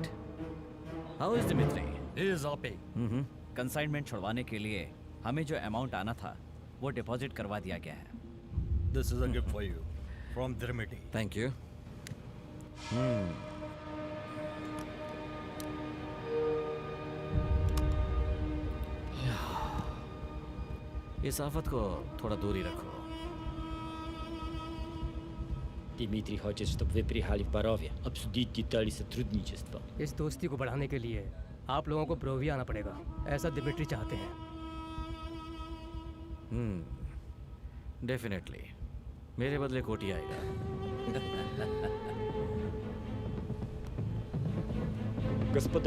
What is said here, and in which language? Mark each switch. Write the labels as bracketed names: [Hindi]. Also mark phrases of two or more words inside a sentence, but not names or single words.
[English] How is Dimitri? He is happy. [Hindi] कंसाइनमेंट छुड़वाने के लिए हमें जो अमाउंट आना था वो डिपॉजिट करवा दिया गया है। [English] This is a gift for you from Dimitri. thank you. [Hindi] इस आफत को थोड़ा दूरी रखो। [Russian] Дмитрий хочет, чтобы вы приехали в Борове, обсудить детали сотрудничества. [Hindi] इस दोस्ती को बढ़ाने के लिए आप लोगों को ब्रोवी आना पड़ेगा, ऐसा दिमित्री चाहते हैं। [English] डेफिनेटली। [Hindi] मेरे बदले कोटी आएगा। [Russian] Господа,